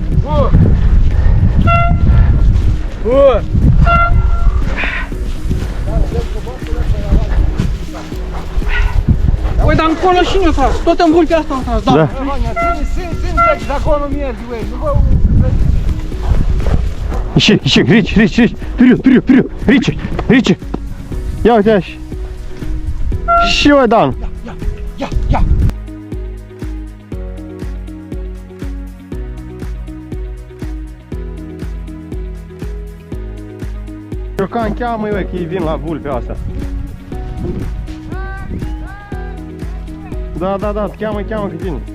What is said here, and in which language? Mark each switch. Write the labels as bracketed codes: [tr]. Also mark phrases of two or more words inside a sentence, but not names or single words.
[ro] Păi, dar încolo și ne-o tras, tot în vulpea asta o tras, da. Da. Sim, de acolo mergi, băi, nu vă... [ru] Ищи, Ричи, вперед, Ричи. Я у тебя еще дам. [ro] Ia. Ciorcan, cheamă-i, că ei vin la vulpea asta. Da, cheamă că vine.